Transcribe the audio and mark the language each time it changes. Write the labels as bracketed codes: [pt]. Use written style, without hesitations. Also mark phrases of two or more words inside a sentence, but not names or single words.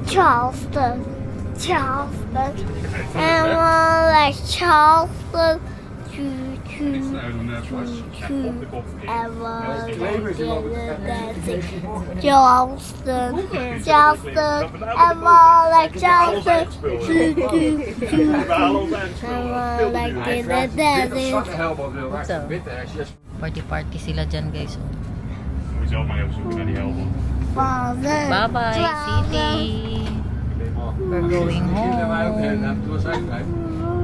[en] Charleston, Charleston, and one like Charleston, choo choo, choo choo, and one like dancing, Charleston, Charleston, and one like Charleston, choo choo choo, and one like dancing. [tl] Party sila dyan guys. [nl] Moet je zelf maar even zoeken naar die helden. [en] Father, Bye bye, city. We're going home.